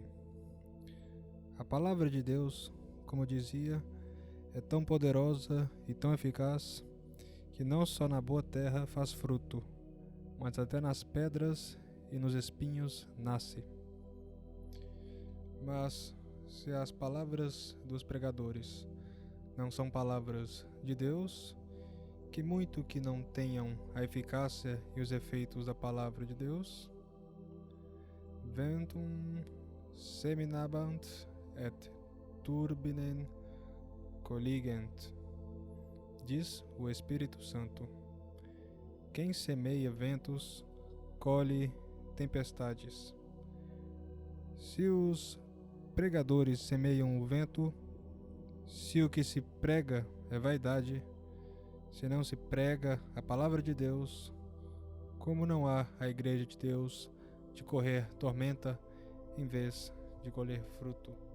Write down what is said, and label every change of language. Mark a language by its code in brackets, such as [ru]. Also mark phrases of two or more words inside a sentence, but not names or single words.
[pt] A palavra de Deus, como dizia, é tão poderosa e tão eficaz que não só na boa terra faz fruto, mas até nas pedras e nos espinhos nasce. Mas se as palavras dos pregadores não são palavras de Deus, que muito que não tenham a eficácia e os efeitos da palavra de Deus, [la] ventum seminabant et turbinem colligent, [pt] diz o Espírito Santo. Quem semeia ventos, colhe tempestades. Se os pregadores semeiam o vento, se o que se prega é vaidade, se não se prega a palavra de Deus, como não há a igreja de Deus de correr tormenta em vez de colher fruto?